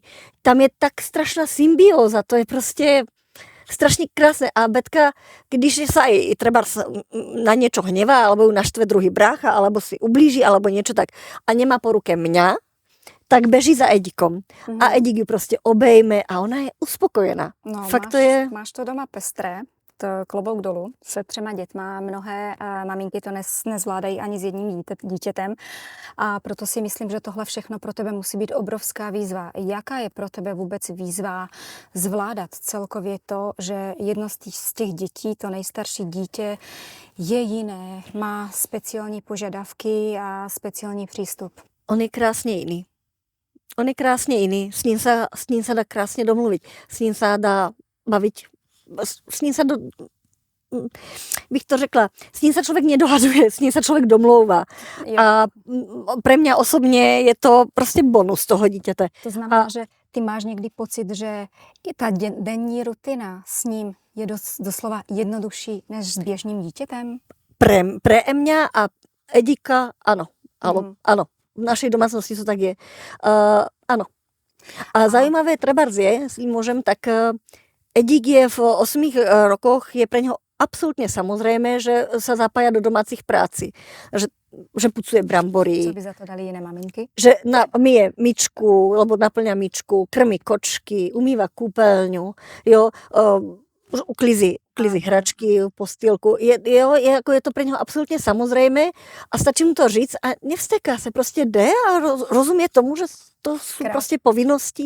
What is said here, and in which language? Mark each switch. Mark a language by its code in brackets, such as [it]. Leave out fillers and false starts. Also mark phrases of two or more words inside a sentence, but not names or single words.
[sk] Tam je tak strašná symbióza, to je prostě strašne krásne. A Betka, když sa aj treba na niečo hnevá, alebo ju naštve druhý brácha, alebo si ublíži, alebo niečo tak a nemá po ruke mňa, tak beží za Edikom. A Edik ju prostě obejme a ona je uspokojená. [cs] No, Fakt máš to doma pestré, to klobouk dolů, se 3 dětma. Mnohé maminky to nezvládají ani s jedním dítětem a proto si myslím, že tohle všechno pro tebe musí být obrovská výzva. Jaká je pro tebe vůbec výzva zvládat celkově to, že jedno z těch dětí, to nejstarší dítě, je jiné, má speciální požadavky a speciální přístup? [sk] On je krásne iný. S ním sa dá krásne domluviť. S ním sa dá baviť. S ním sa [cs] bych to řekla, [sk] s ním sa človek nedohaduje, s ním sa človek domlouvá. A pre mňa osobně je to prostě bonus toho dítěte. [cs] To znamená, že ty máš někdy pocit, že i ta denní rutina s ním je doslova jednodušší než s běžným dítětem? [sk] Pre mňa a Edika áno. Áno. V našej domácnosti to tak je. Áno. A zaujímavé trebárs je, jestli môžem, tak Edik je v 8 rokoch, je pre ňoho absolútne samozrejme, že sa zapája do domácich práci. [cs] Že pucuje brambory. Co by za to dali jiné maminky? [sk] Že myje myčku, lebo naplňa myčku, krmí kočky, umýva kúpeľňu, jo, [cs] už uklízí hračky, postýlku. Je to pre něho absolutně samozřejmé a stačí mu to říct a nevsteká se, prostě jde a rozumí tomu, že to jsou prostě povinnosti.